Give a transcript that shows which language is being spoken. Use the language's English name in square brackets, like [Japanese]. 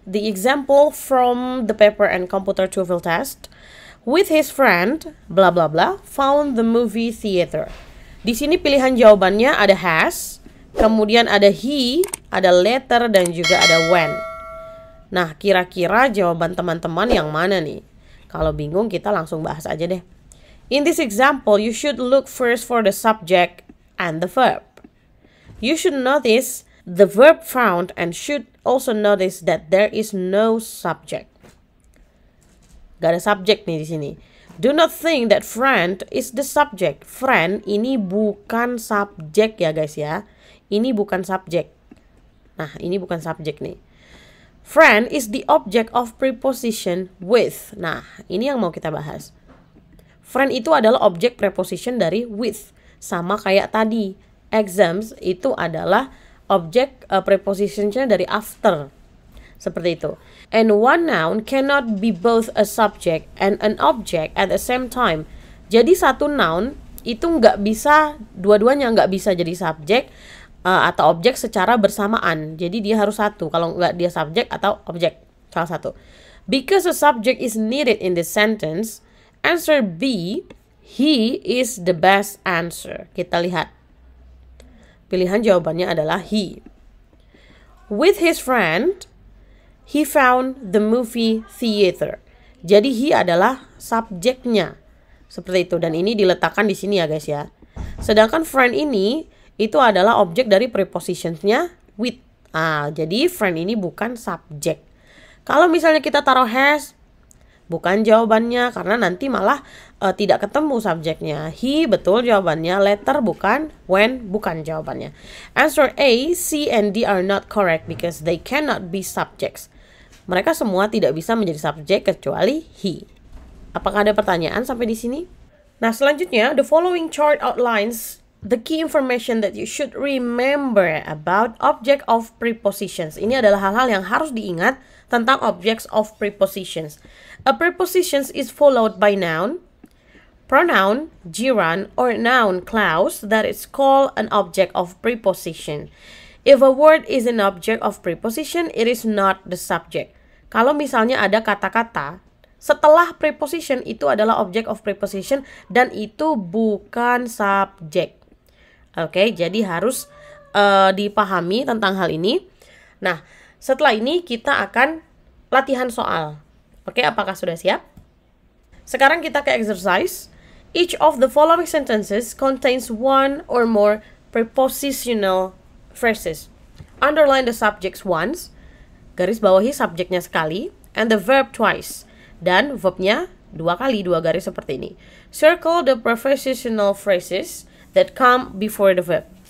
[English] The example from the paper and computer TOEFL test. With his friend, bla bla bla, found the movie theater. [Indonesian] Di sini pilihan jawabannya ada has, kemudian ada he, ada later, dan juga ada when. Nah, kira-kira jawaban teman-teman yang mana nih? Kalau bingung, kita langsung bahas aja deh. [English] In this example, you should look first for the subject and the verb. You should notice the verb found and should also notice that there is no subject. [Indonesian] Gak ada subjek nih di sini. [English] Do not think that friend is the subject. [Indonesian] Friend ini bukan subjek ya guys ya. Ini bukan subjek. Nah, ini bukan subjek nih. [English] Friend is the object of preposition with. [Indonesian] Nah, ini yang mau kita bahas. Friend itu adalah objek preposition dari with. Sama kayak tadi. Exams itu adalah objek prepositionnya dari after. Seperti itu. [English] And one noun cannot be both a subject and an object at the same time. [Indonesian] Jadi satu noun itu nggak bisa, dua-duanya nggak bisa jadi subjek atau objek secara bersamaan. Jadi dia harus satu. Kalau nggak dia subjek atau objek, salah satu. [English] Because a subject is needed in this sentence, answer B, he is the best answer. [Indonesian] Kita lihat. Pilihan jawabannya adalah he. [English] With his friend, he found the movie theater. [Indonesian] Jadi he adalah subjeknya. Seperti itu. Dan ini diletakkan di sini ya guys ya. Sedangkan friend ini itu adalah objek dari prepositionnya with. Jadi friend ini bukan subjek. Kalau misalnya kita taruh has, bukan jawabannya. Karena nanti malah tidak ketemu subjeknya. He betul jawabannya. Later bukan. When bukan jawabannya. [English] Answer A, C, and D are not correct because they cannot be subjects. [Indonesian] Mereka semua tidak bisa menjadi subjek kecuali he. Apakah ada pertanyaan sampai di sini? Nah, selanjutnya, [English] the following chart outlines the key information that you should remember about object of prepositions. [Indonesian] Ini adalah hal-hal yang harus diingat tentang objects of prepositions. [English] A preposition is followed by noun, pronoun, gerund, or noun clause that is called an object of preposition. If a word is an object of preposition, it is not the subject. [Indonesian] Kalau misalnya ada kata-kata setelah preposition itu adalah object of preposition dan itu bukan subjek. Oke, jadi harus dipahami tentang hal ini. Nah, setelah ini kita akan latihan soal. Oke, apakah sudah siap? Sekarang kita ke exercise. [English] Each of the following sentences contains one or more prepositional phrases. Underline the subjects once, [Indonesian] garis bawahi subjeknya sekali, [English] and the verb twice. [Indonesian] Dan verbnya 2 kali, 2 garis seperti ini. [English] Circle the prepositional phrases that come before the verb.